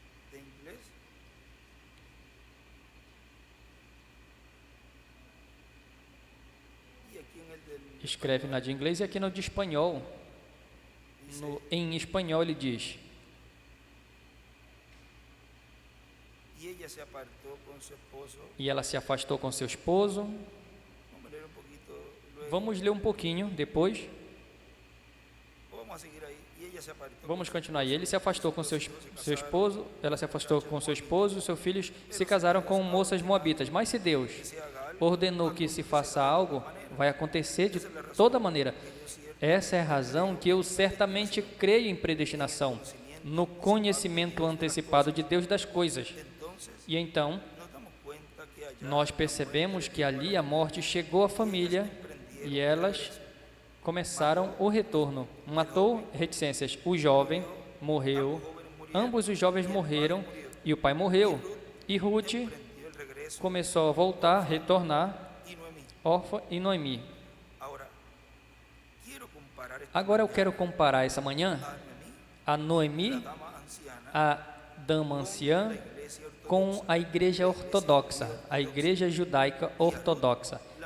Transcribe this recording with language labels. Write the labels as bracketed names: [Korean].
[Spanish] de inglés y aquí en el del [Portuguese] escreve na de inglês e aqui no de espanhol. Em espanhol ele diz: [Spanish] y ella se apartó con su esposo. [Portuguese] e ela se afastou com seu esposo. [Spanish] Vamos a leer un poquito luego. [Portuguese] Vamos ler um pouquinho depois. [Spanish] O vamos a seguir ahí. Y ella se apartó. [Portuguese] Vamos continuar. E ele se afastou com seu esposo, ela se afastou com seu esposo, seus filhos se casaram com moças moabitas. Mas se Deus ordenou que se faça algo, vai acontecer de toda maneira. Essa é a razão que eu certamente creio em predestinação, no conhecimento antecipado de Deus das coisas. [Spanish] Entonces [Portuguese] E então, [Spanish] nos damos cuenta que allá [Portuguese] nós percebemos que ali a morte chegou à família e elas começaram o retorno. Matou reticências. O jovem morreu, ambos os jovens morreram e o pai morreu. E Ruth [Spanish] emprendió el regreso [Portuguese] começou a voltar, retornar, [Spanish] y Noemí. [Portuguese] órfã e Noemi. [Spanish] Ahora, quiero comparar esta [Portuguese] Agora eu quero comparar essa manhã [Spanish] a Noemí, [Portuguese] a Noemi, [Spanish] dama anciana, [Portuguese] a dama anciã, [Spanish] iglesia ortodoxa, [Portuguese] com a igreja ortodoxa, a igreja judaica ortodoxa.